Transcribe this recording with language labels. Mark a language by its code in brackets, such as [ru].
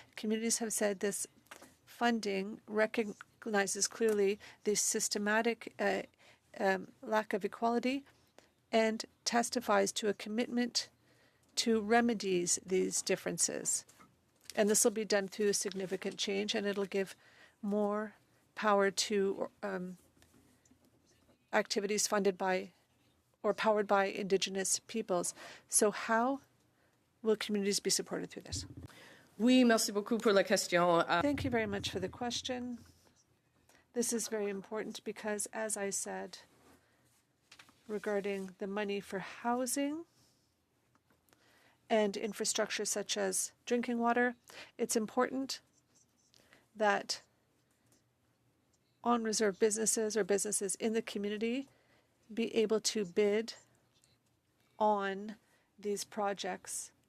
[en] Communities have said this funding recognizes clearly the systematic lack of equality and testifies to a commitment to remedies these differences. And this will be done through a significant change, and it'll give more power to activities funded by or powered by Indigenous peoples. So how will communities be supported through this? [fr] Oui, merci beaucoup pour la question. [en] Thank you very much for the question. This is very important because, as I said, regarding the money for housing and infrastructure such as drinking water, it's important that on-reserve businesses or businesses in the community be able to bid on these projects.